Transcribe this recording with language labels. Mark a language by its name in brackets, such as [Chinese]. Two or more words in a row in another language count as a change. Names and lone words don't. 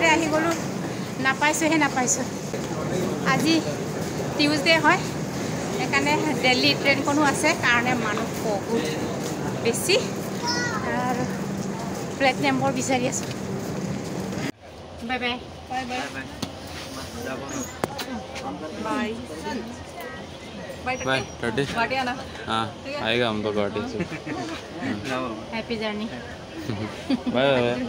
[Assamese] আহি গ'লোঁ নাপাইছোঁ আজি টিউজডে হয় সেইকাৰণে দিল্লী ট্ৰেইনখনো আছে কাৰণে মানুহ বহুত বেছি আৰু ফ্লাইট নম্বৰ বিচাৰি আছোঁ [English] bye bye bye bye bye bye [Hindi] टर्टी गुवाहाटी आना हाँ आएगा हम तो गुवाहाटी से [English] happy journey bye bye